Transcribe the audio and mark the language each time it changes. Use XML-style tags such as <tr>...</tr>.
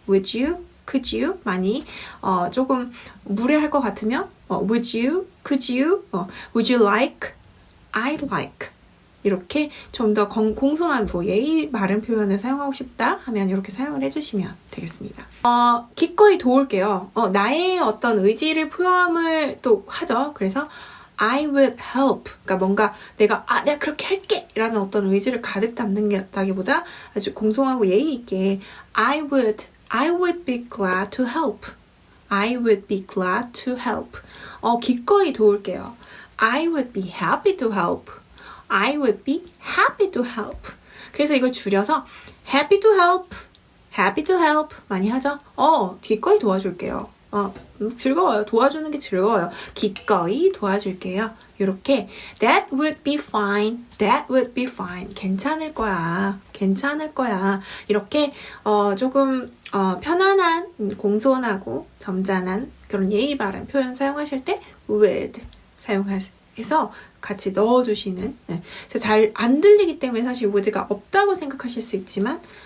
<ko>would you, could you 많이 조금 무례할 것 같으면 would you, could you, would you like, I'd like 이렇게 좀 더 공손한 예의 바른 표현을 사용하고 싶다 하면 이렇게 사용을 해주시면 되겠습니다. 기꺼이 도울게요. 나의 어떤 의지를 표현을 또 하죠.</ko> <en>그래서 I would help.</en> <ko>그러니까 뭔가 내가 그렇게 할게 라는 어떤 의지를 가득 담는다기보다 아주 공손하고 예의 있게</ko> <en>I would be glad to help. I would be glad to help.</en> <ko>기꺼이 도울게요.</ko> <en>I would be happy to help. I would be happy to help.</en> <ko>그래서 이걸 줄여서 happy to help 많이 하죠. 기꺼이 도와줄게요. 즐거워요. 도와주는 게 즐거워요. 기꺼이 도와줄게요.</ko> <en>이렇게 that would be fine.</en> <ko>괜찮을 거야. 이렇게 조금 편안한, 공손하고 점잖은 그런 예의 바른 표현 사용하실 때 would 사용해서 같이 넣어주시는 잘 안 들리기 때문에 사실 would가 없다고 생각하실 수 있지만</ko>